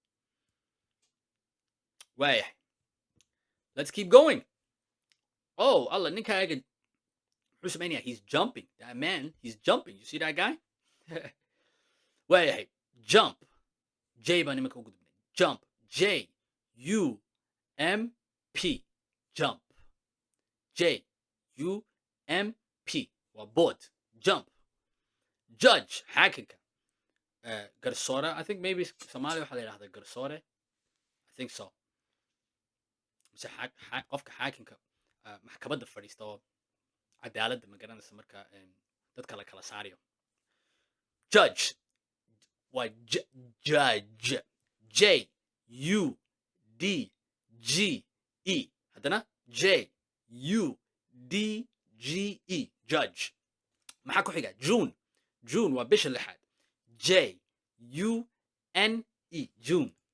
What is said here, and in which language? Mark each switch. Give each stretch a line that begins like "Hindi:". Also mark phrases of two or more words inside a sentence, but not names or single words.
English: waayahay let's keep going oh
Somali: alla ninkaaga muxuu samaynaya
English: he's jumping that man he's jumping you see that guy
Somali: waayahay jump J baan iminka u gudbinay
English: jump J U M P jump
Somali: J U M P waa
English: board jump judge
Somali: xaakinka garsoore
English: I think maybe
Somali: Somali waxaa la yidhahdaa garsoore
English: I think so
Somali: mise qofka xaakinka maxkamadda fadhiista oo cadaaladda ma garanaysa marka dadka la kala saarayo judge waa judge J U D G E haddana J U D G E judge maxaa ku xiga June waa bisha lixaad J U N E June